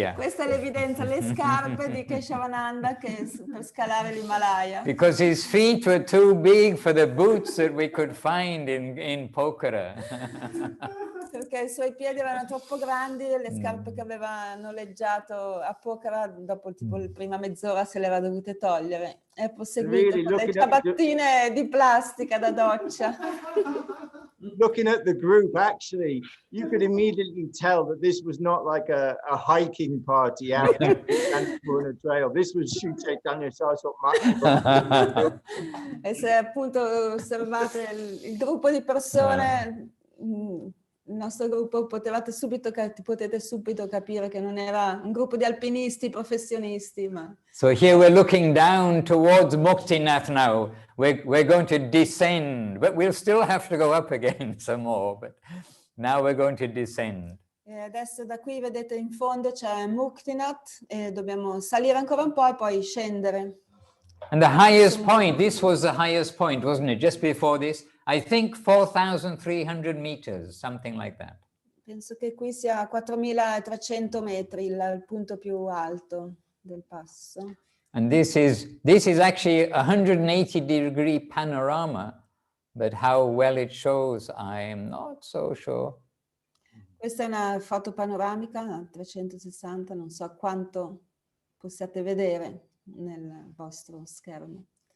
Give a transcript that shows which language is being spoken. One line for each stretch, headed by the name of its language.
Italian: Questa è l'evidenza, le scarpe di Keshavananda per scalare l'Himalaya.
English: Because his feet were too big for the boots that we could find in Pokhara.
Italian: Perché i suoi piedi erano troppo grandi e le scarpe che aveva noleggiato a Pokhara, dopo tipo la prima mezz'ora se le era dovute togliere. E ha proseguito con le ciabattine di plastica da doccia.
English: Looking at the group, actually, you could immediately tell that this was not like a hiking party out on a trail. This was Sri Chaitanya Saraswat Math.
Italian: E se appunto osservate il gruppo di persone, il nostro gruppo, potete subito capire che non era un gruppo di alpinisti professionisti, ma...
English: So here we're looking down towards Muktinath now. We're going to descend, but we'll still have to go up again some more, but now we're going to descend.
Italian: E adesso da qui vedete in fondo c'è Muktinath e dobbiamo salire ancora un po' e poi scendere.
English: And the highest point, this was the highest point, wasn't it? Just before this, I think 4,300 meters, something like that.
Italian: Penso che qui sia 4.300 metri, il punto più alto del passo.
English: And this is actually a 180-degree panorama, but how well it shows, I am not so sure.
Italian: Questa è una foto panoramica a 360, non so quanto possiate vedere nel vostro schermo.